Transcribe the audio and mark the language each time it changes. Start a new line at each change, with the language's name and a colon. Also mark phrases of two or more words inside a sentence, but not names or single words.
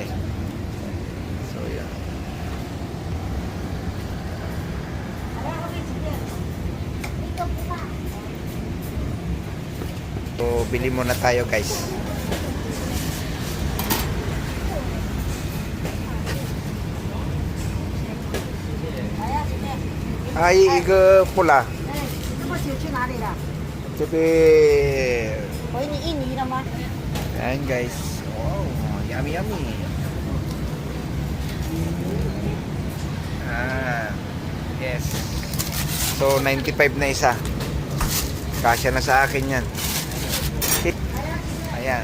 Filipino: So, yan. So, bili muna tayo, guys. Ay, iga pula.
Chinese: 那么久去哪里了？
Filipino: Sabi,
Chinese: 回你印尼了吗？
Filipino: ayan guys. Wow,
English: yummy yummy.
Filipino: Yes. So 95 na isa. Kasya na sa akin yan. Ayan.